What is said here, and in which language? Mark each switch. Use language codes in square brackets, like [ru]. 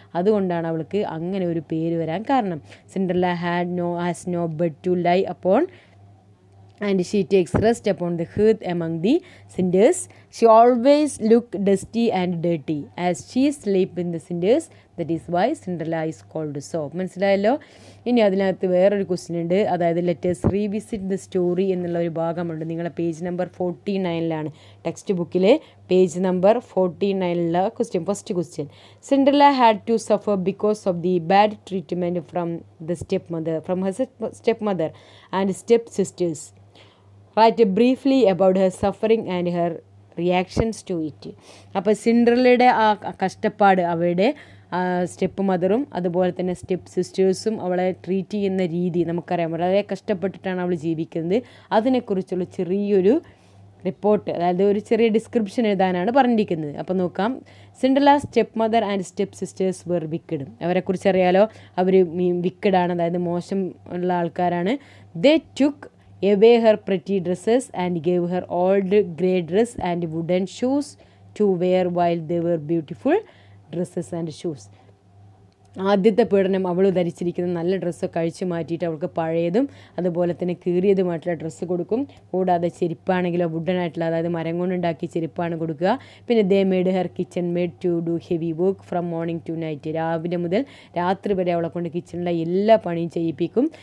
[ml] അതുകൊണ്ടാണ് അവൾക്ക് അങ്ങനെ ഒരു പേര് വരാൻ കാരണം. [en] Cinderella has no bed to lie upon and she takes rest upon the hearth among the cinders. She always look dusty and dirty as she sleep in the cinders. That is why Cinderella is called so. [ml] മനസ്സിലായല്ലോ. ഇനി അതിനകത്ത് വേറൊരു question ഉണ്ട്. അതായത് [en] let's revisit the story [ml] എന്നുള്ള ഒരു ഭാഗമുണ്ട്. നിങ്ങളെ പേജ് നമ്പർ 49 ടെക്സ്റ്റ് ബുക്കിലെ page number 49 question. [en] First question, Cinderella had to suffer because of the bad treatment from her stepmother and step sisters. Write briefly about her suffering and her reactions to it. [ml] അപ്പോൾ സിൻഡ്രല്ലയുടെ ആ കഷ്ടപ്പാട് അവരുടെ step മദറും അതുപോലെ തന്നെ step സിസ്റ്റേഴ്സും അവളെ treat ചെയ്യുന്ന രീതി നമുക്കറിയാം. വളരെ കഷ്ടപ്പെട്ടിട്ടാണ് അവൾ ജീവിക്കുന്നത്. അതിനെക്കുറിച്ചുള്ള ചെറിയൊരു റിപ്പോർട്ട്, അതായത് ഒരു ചെറിയ ഡിസ്ക്രിപ്ഷൻ എഴുതാനാണ് പറഞ്ഞിരിക്കുന്നത്. അപ്പോൾ നോക്കാം. [en] Cinderella step mother and step sisters were wicked. [ml] അവരെക്കുറിച്ച് അറിയാലോ. അവർ വിക്കഡാണ്, അതായത് മോശം ഉള്ള ആൾക്കാരാണ്. [en] They took away her pretty dresses and gave her old grey dress and wooden shoes to wear while they were beautiful dresses and shoes. [ml] ആദ്യത്തെ പീഡനം, അവൾ ധരിച്ചിരിക്കുന്ന നല്ല ഡ്രസ്സൊക്കെ അഴിച്ചു മാറ്റിയിട്ട് അവൾക്ക് പഴയതും അതുപോലെ തന്നെ കീറിയതുമായിട്ടുള്ള ഡ്രസ്സ് കൊടുക്കും. കൂടാതെ ചെരുപ്പാണെങ്കിലോ വുഡനായിട്ടുള്ള, അതായത് മരം കൊണ്ടുണ്ടാക്കിയ ചെരുപ്പാണ് കൊടുക്കുക. [en] പിന്നെ they made her kitchen maid to do heavy work from morning to night. [ml] രാവിലെ മുതൽ രാത്രി വരെ അവളെ കൊണ്ട് കിച്ചണിലെ എല്ലാ പണിയും ചെയ്യിപ്പിക്കും.